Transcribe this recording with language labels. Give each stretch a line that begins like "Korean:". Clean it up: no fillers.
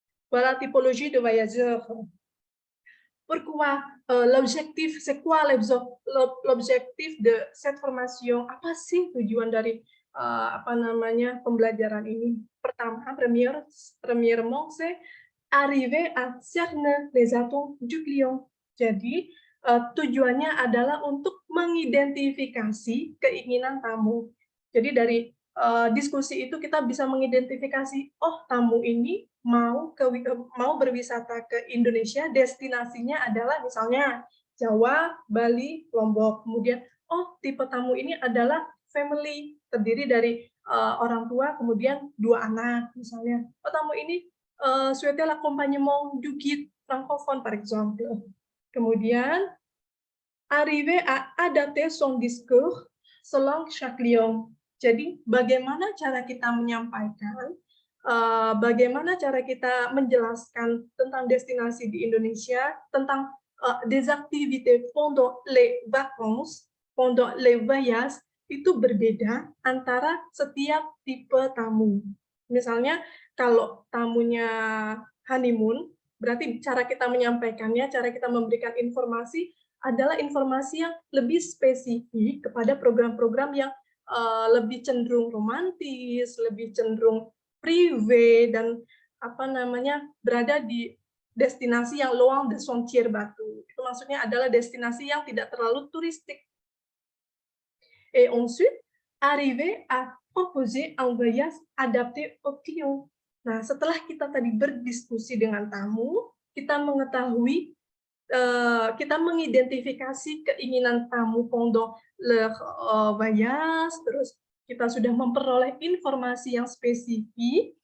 French: Voilà, typologie de voyageurs. Pourquoi l'objectif, c'est quoi l'objectif de cette formation?
Indonesian: Apa sih tujuan dari pembelajaran ini? Pertama,
French: premièrement, c'est arriver à cerner les attentes du client.
Indonesian: Jadi, tujuannya adalah untuk mengidentifikasi keinginan tamu. Jadi dari diskusi itu kita bisa mengidentifikasi, oh tamu ini mau berwisata ke Indonesia, destinasinya adalah misalnya Jawa, Bali, Lombok. Kemudian, oh tipe tamu ini adalah family, terdiri dari orang tua, kemudian 2 anak misalnya. Oh tamu ini
French: souhaiter l'accompagnement du guide francophone par exemple.
Indonesian: Kemudian,
French: arriver à adapter son discours selon chaque client.
Indonesian: Jadi, bagaimana cara kita menyampaikan bagaimana cara kita menjelaskan tentang destinasi di Indonesia, tentang
French: des activités pendant les vacances, pendant les voyages,
Indonesian: itu berbeda antara setiap tipe tamu. Misalnya kalau tamunya honeymoon, berarti cara kita menyampaikannya, cara kita memberikan informasi adalah informasi yang lebih spesifik kepada program-program yang lebih cenderung romantis, lebih cenderung privé, dan berada di destinasi yang
French: loin de sentier batu.
Indonesian: Itu maksudnya adalah destinasi yang tidak terlalu turistik.
French: Et ensuite, arriver à proposer un voyage adapté au client.
Indonesian: Nah, setelah kita tadi berdiskusi dengan tamu, kita mengetahui, kita mengidentifikasi keinginan tamu
French: pendant leur voyage,
Indonesian: terus kita sudah memperoleh informasi yang spesifik.